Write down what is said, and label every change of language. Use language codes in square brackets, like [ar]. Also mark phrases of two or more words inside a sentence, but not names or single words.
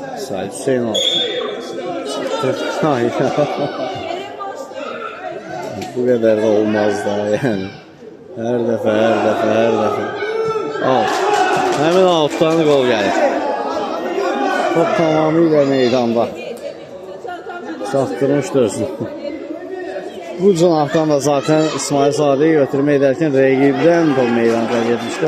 [az] Salih Hüseynov. [tr] Hayır. Bu kadar da olmaz da yani. [az] Her dəfə. Alt. Həmin altdan gol gəlir. Top tamamilə meydanda. Çatdırmışdı özünü. Bu cənahdan da zaten İsmail Sadiqi götürmə edərkən rəqibdən top meydanda getmişdi.